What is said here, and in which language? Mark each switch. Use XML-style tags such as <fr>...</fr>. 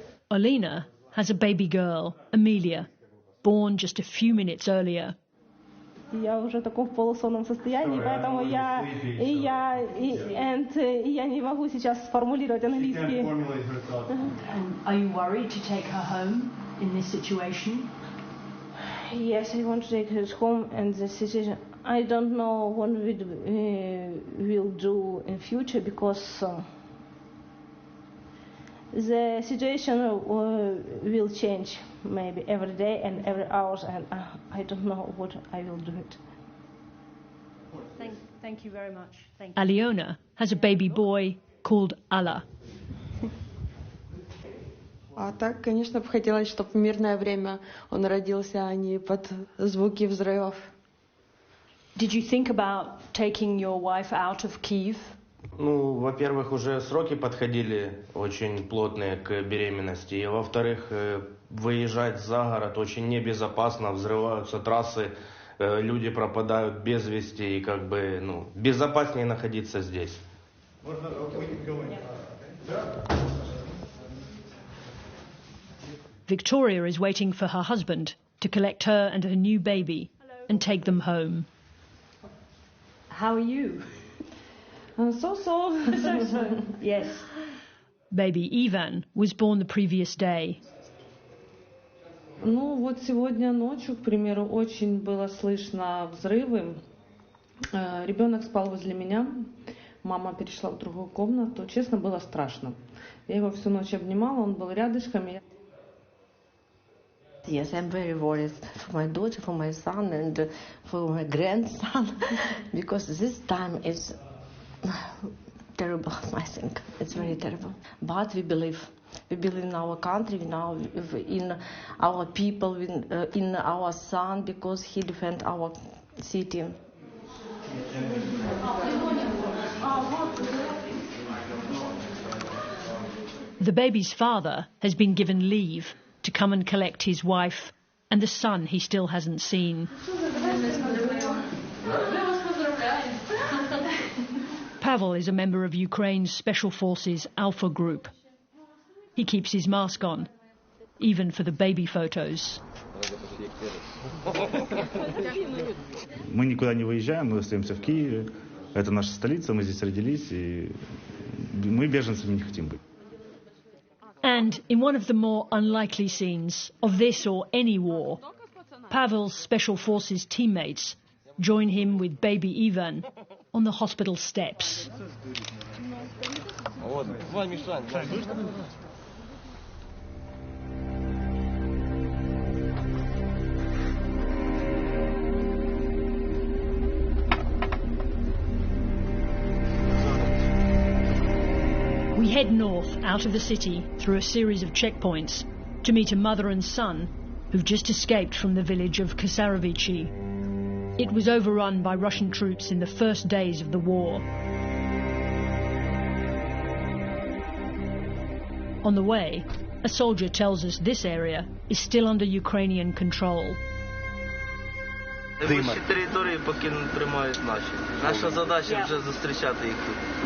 <en>Olena has a baby girl, Amelia, born just a few minutes earlier.</en> <ru>Я уже в таком полусонном состоянии, поэтому я не могу сейчас сформулировать английский.</ru> <en>Are you worried to take her home in this situation? Yes, I want to take her home, and the situation, I don't know what we'll do in future, because the situation will change maybe every day and every hour, and I don't know what I will do it. Thank you very much. Aliona has a baby boy called Alla.</en> <ru>А так, конечно, бы хотелось, чтобы в мирное время он родился, а не под звуки взрывов.</ru> <en>Did you think about taking your wife out of Kyiv</en> <ru>Ну, во-первых, уже сроки подходили очень плотные к беременности. И, во-вторых, выезжать за город очень небезопасно, взрываются трассы, люди пропадают без вести, и как бы, ну, безопаснее находиться здесь.</ru> <en>Victoria is waiting for her husband to collect her and her new baby and take them home. How are you? So. Yes. Baby Ivan was born the previous day.</en> <ru>Ну, вот сегодня ночью, к примеру, очень было слышно взрывы. Ребенок спал возле меня. Мама перешла в другую комнату. Честно, было страшно. Я его всю ночь обнимала, он был рядышком.</ru> <en>Yes, I'm very worried for my daughter, for my son, and for my grandson, because this time is terrible, I think. It's very terrible. But we believe. We believe in our country, in our people, in our son, because he defends our city. The baby's father has been given leave to come and collect his wife and the son he still hasn't seen. Pavel is a member of Ukraine's Special Forces Alpha Group. He keeps his mask on, even for the baby photos.</en> <ru>Мы никуда не выезжаем, мы остаемся в Киеве. Это наша столица, мы здесь родились, и мы беженцами не хотим быть.</ru> <en>And in one of the more unlikely scenes of this or any war, Pavel's Special Forces teammates join him with baby Ivan on the hospital steps. We head north out of the city through a series of checkpoints to meet a mother and son who've just escaped from the village of Kasarovichi. It was overrun by Russian troops in the first days of the war. On the way, a soldier tells us this area is still under Ukrainian control.</en> <uk>Найближчі території поки не тримають наші. Наша задача вже зустрічати їх тут.</uk>